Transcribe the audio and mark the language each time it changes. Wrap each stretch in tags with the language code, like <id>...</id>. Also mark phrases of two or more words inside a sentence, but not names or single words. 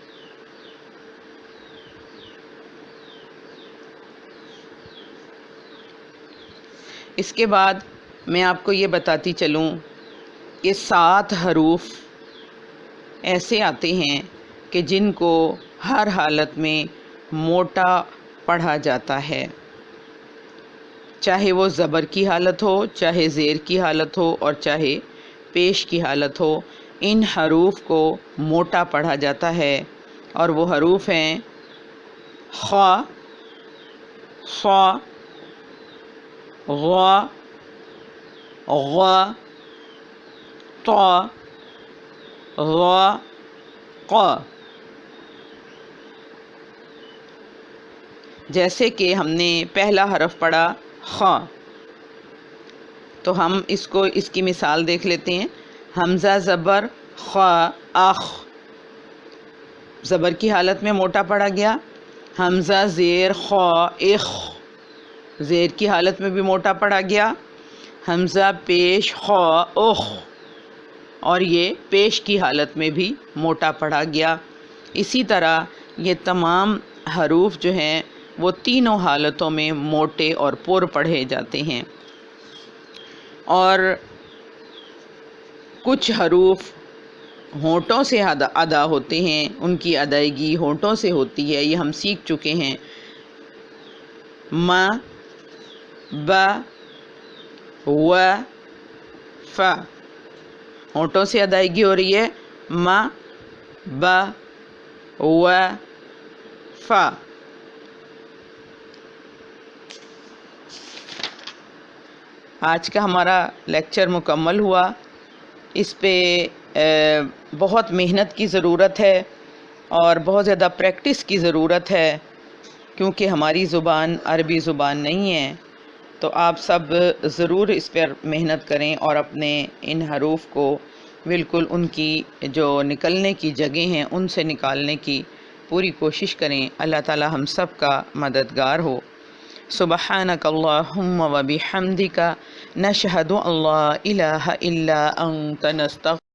<ur>اس کے بعد میں آپ کو یہ بتاتی چلوں کہ 7 حروف ایسے آتے ہیں کہ جن کو ہر حالت میں موٹا پڑھا جاتا ہے، چاہے وہ زبر کی حالت ہو، چاہے زیر کی حالت ہو، اور چاہے پیش کی حالت ہو. ان حروف کو موٹا پڑھا جاتا ہے، اور وہ حروف ہیں خ، ص، غ، غ، ط، غ، ق. جیسے کہ ہم نے پہلا حرف پڑھا خ، تو ہم اس کی مثال دیکھ لیتے ہیں. حمزہ زبر خ اخ، زبر کی حالت میں موٹا پڑا گیا. حمزہ زیر خ اخ، زیر کی حالت میں بھی موٹا پڑا گیا. حمزہ پیش خ اخ، اور یہ پیش کی حالت میں بھی موٹا پڑا گیا. اسی طرح یہ تمام حروف جو ہیں وہ تینوں حالتوں میں موٹے اور پر پڑھے جاتے ہیں. اور کچھ حروف ہونٹوں سے ادا ہوتے ہیں، ان کی ادائیگی ہونٹوں سے ہوتی ہے، یہ ہم سیکھ چکے ہیں. م، ب، و، ف ہونٹوں سے ادائیگی ہو رہی ہے. م، ب، و، ف. آج کا ہمارا لیکچر مکمل ہوا. اس پہ بہت محنت کی ضرورت ہے اور بہت زیادہ پریکٹس کی ضرورت ہے، کیونکہ ہماری زبان عربی زبان نہیں ہے. تو آپ سب ضرور اس پر محنت کریں اور اپنے ان حروف کو بالکل ان کی جو نکلنے کی جگہ ہیں ان سے نکالنے کی پوری کوشش کریں. اللہ تعالی ہم سب کا مددگار ہو.</ur> <ar>سبحانک اللہم و بحمدک نشہد ان لا الہ الا انت نستغفرک</ar>